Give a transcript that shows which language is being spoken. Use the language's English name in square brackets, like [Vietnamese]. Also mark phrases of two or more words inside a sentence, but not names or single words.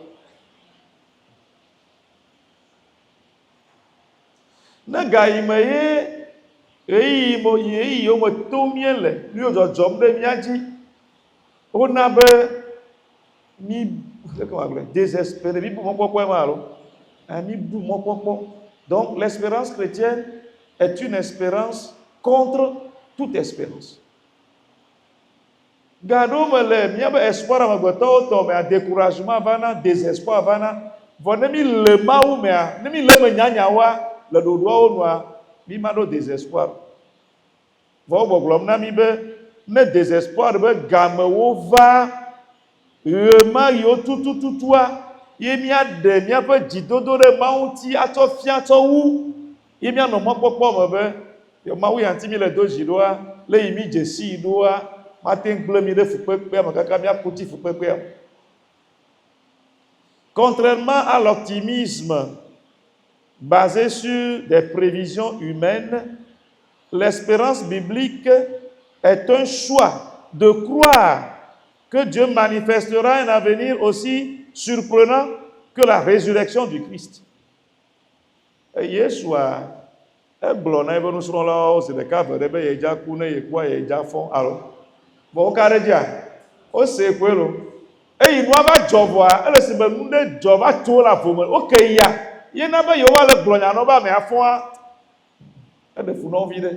[Ewe] Ne gayime ye ɣeyiɣi yiwo me tom míele, nu yiwo dzɔdzɔm ɖe mía dzi, wona be désespéré, mi bu mɔkpɔkpɔ ma alo, mi bu mɔkpɔkpɔ. [French] Donc l'espérance chrétienne est une espérance contre toute espérance. [Ewe] Gaɖo me le míabe espoir amegbetɔwo tɔ mea, découragement vana, désespoir vana, vɔ ne mi le Mawu mea, ne mi le me nyanyawoa, le ɖoɖoawo nua, mi ma ɖo désespoir. Vɔ wo gbɔgblɔm na mi be, ne désespoir be gamewo va, ɣe ma ɣiwo tututua, ye míaɖe míaƒe dzidodo ɖe Mawu ŋuti atsɔ fia tsɔ wu, ye míanɔ mɔkpɔkpɔ me be, Mawu ya ŋuti mi le do dzi ɖoa, le yi mi dze si ɖoa, mate gble mi ɖe fukpekpea me kaka míaku ti fukpekpea. [French] Contrairement à l'optimisme basé sur des prévisions humaines, l'espérance biblique est un choix de croire que Dieu manifestera un avenir aussi surprenant que la résurrection du Christ. [Ewe] Yeshua, egblɔ na ebe nusrɔ̃lawo zi ɖeka ve ɖe be yedza ku ne yekua yedza fɔ alo. Vɔ wo ka ɖe dzia, wose koe lo. Eyi nua va dzɔ vɔa, ele si be nu ɖe dzɔ va tso le avo me, woke ya. Yena be yewo le gblɔ nya nɔ be amea fɔa, eɖe fu nɔvi ɖe.